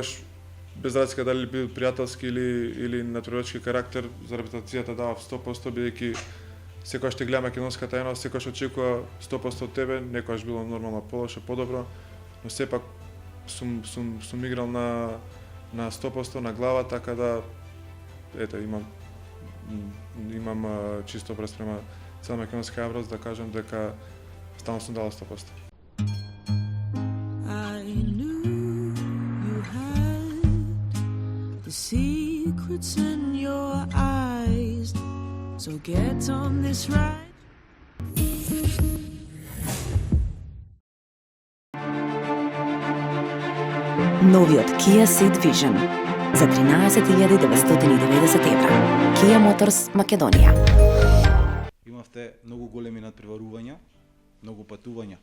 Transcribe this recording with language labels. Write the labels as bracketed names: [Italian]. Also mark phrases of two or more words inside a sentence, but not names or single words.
[Macedonian] Секогаш без разлика дали бил пријателски или натпреварачки карактер, за репрезентацијата давав 100%, бидејќи секогаш те гледа македонската едност, секогаш очекува 100% од тебе, некогаш било нормално полоше, подобро, но сепак сум играл на 100% на глава, така да имам чисто преспрема цела македонска јавност да кажам дека стално сум дал 100%. [English] I knew you had the secrets in your eyes, so get on this ride. [Macedonian] Новиот Kia Ceed Vision за 13.990 евра. Kia Motors Македонија. Имавте многу големи надпреварувања, многу патувања.